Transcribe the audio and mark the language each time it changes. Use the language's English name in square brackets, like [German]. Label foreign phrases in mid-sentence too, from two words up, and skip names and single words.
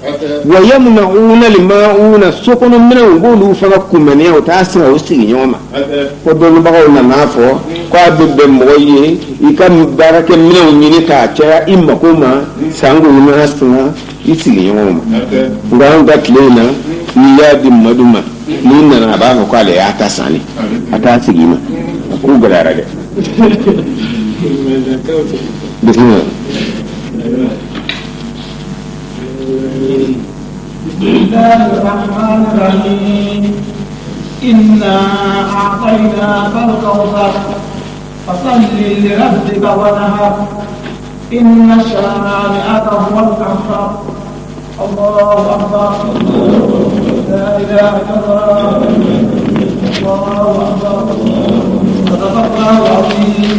[Arabic] وَيَمْنَعُونَ الْمَاعُونَ [Bambara] sokɔnɔminɛnw u b'olu fana kunbɛnniya u t'a singa u sigi ɲɔgɔn ma fo dɔnnibagaw nan'a fɔ k'a bɛ bɛn mɔgɔ ye i ka baarakɛminɛnw ɲini k'a caya i mako ma sango ɲuman singa i sigi ɲɔgɔn ma nka anw ka tile in na n'i y'a di madu ma n'i nana a b'a fɔ k'ale y'a ta sanni a t'a sigi ma a k'u gɛlɛyara dɛ بسم [Arabic] الله الرحمن الرحيم إنا أعطيناك الكوثر فصل لربك وانحر إن شانئك هو الأبتر الله أكبر لا إله إلا الله الله أكبر صدق الله العظيم